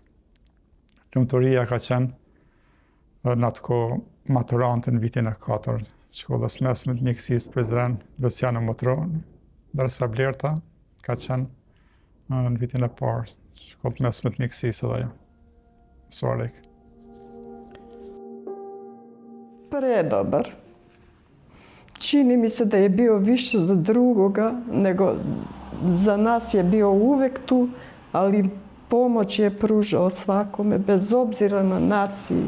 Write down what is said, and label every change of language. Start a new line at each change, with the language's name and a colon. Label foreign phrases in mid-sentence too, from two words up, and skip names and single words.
Albanian: Lumturia ka qenë në atë kohë maturante në vitin e 4, shkollës mesme të mjekësisë Prizren Luciano Motroni, ndërsa Blerta ka qenë në vitin e parë, shkollë mesme të mjekësisë edhe ajo, Suarek.
Serbian: Predobar. Čini mi se da je bio više za drugoga, nego za nas je bio uvek tu, ali pomoć je pružao svakome, bez obzira na naciju.